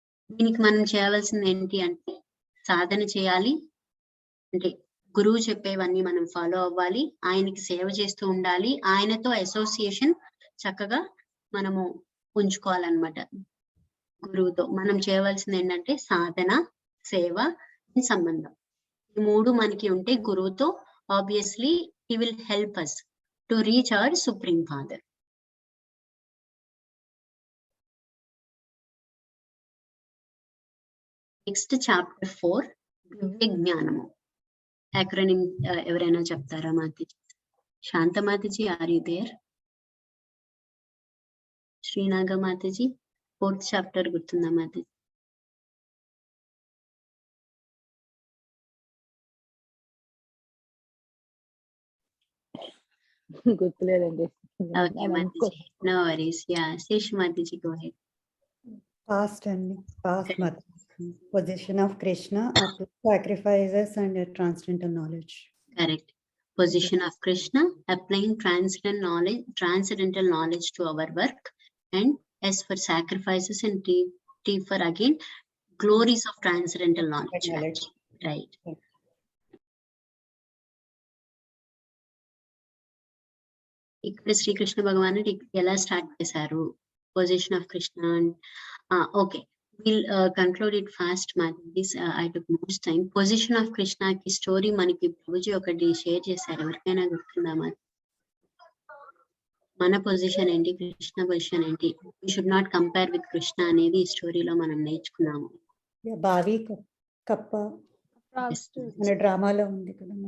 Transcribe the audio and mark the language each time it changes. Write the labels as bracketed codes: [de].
[te] దీనికి మనం చేయవలసింది ఏంటి అంటే సాధన చేయాలి, అంటే గురువు చెప్పేవన్నీ మనం ఫాలో అవ్వాలి, ఆయనకి సేవ చేస్తూ ఉండాలి, ఆయనతో అసోసియేషన్ చక్కగా మనము ఉంచుకోవాలన్నమాట. గురువుతో మనం చేయవలసింది ఏంటంటే సాధన, సేవ, సంబంధం. ఈ 3 మనకి ఉంటే గురువుతో [en] Obviously he will help us to reach our supreme father. [te] Next chapter 4 దివ్య జ్ఞానము. acronym ఎవరైనా చెప్తారా మాతాజీ? శాంత Mataji, [en] Are you there? [te] శ్రీనాగ Mataji, 4th chapter గుర్తుందా Mataji? గుర్తులేదండి. [en] Okay Mataji, no worries. Yeah, Shesh Mataji, go head. Past అండి, past position of Krishna, sacrifices and transgender knowledge. Correct. Position of Krishna, applying transcendental knowledge to our work, and S for sacrifices, and T for again glories of transcendental knowledge. Right. [te] ఇక్కడ శ్రీకృష్ణ భగవానుడు ఎలా start చేశారు [en] Position of Krishna? Okay, we'll conclude it fast. I took much time. Position of Krishna [te] కి story మనకి ప్రభుజీ ఒకటి share చేశారు. ఎవరికైనా గుర్తుందా? మన పొజిషన్ ఏంటి, కృష్ణ పొజిషన్ ఏంటి? [en] we should not compare with [te] Krishna అనేది ఈ స్టోరీలో మనం నేర్చుకున్నాము. బావి కప్ప మన డ్రామాలో ఉంది కదా.